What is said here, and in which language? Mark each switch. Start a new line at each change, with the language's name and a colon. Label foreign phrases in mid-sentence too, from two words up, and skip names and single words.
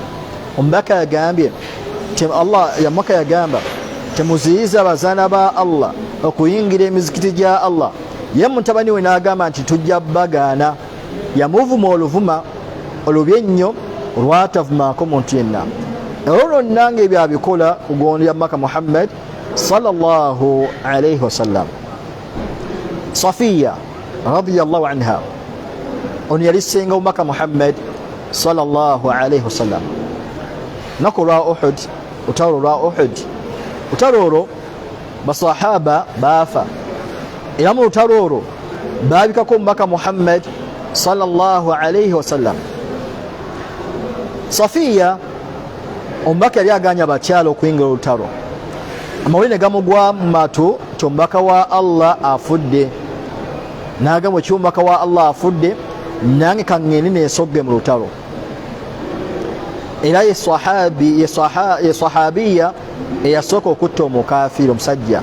Ganda: Omubaka yagambye omubaka yagamba temuziyiza abazaana ba Allah okuyingira emizikiti gya Allah. Ye mutabani we n'agamba nti tujja bagaana. Yamuvuma oluvuma olubi ennyo lwatavumako muntu yenna. Olwo nange ebyo abikola kugondera omubaka Muhammad
Arabic: صلى الله عليه وسلم.
Ganda: Safiya
Arabic: رضي الله عنها
Ganda: ono yali ssenga omubaka Muhammad
Arabic: صلى الله عليه وسلم.
Ganda: Nako lwa Uhud, utalo lwa Uhud, utalo olwo basahaba baafa. Era mu lutalo olwo baabikako omubaka Muhammad
Arabic: صلى الله عليه وسلم.
Ganda: Safiya omubaka yali aganya abakyala okuyingira olutalo. Amawulire ne gamugwa mu matu nti omubaka wa Allah afudde. N'agamba omubaka wa Allah afudde, nange kaŋŋende neesogge mu lutalo. Era ye sahabiya eyasooka okutta omukafiiri omusajja.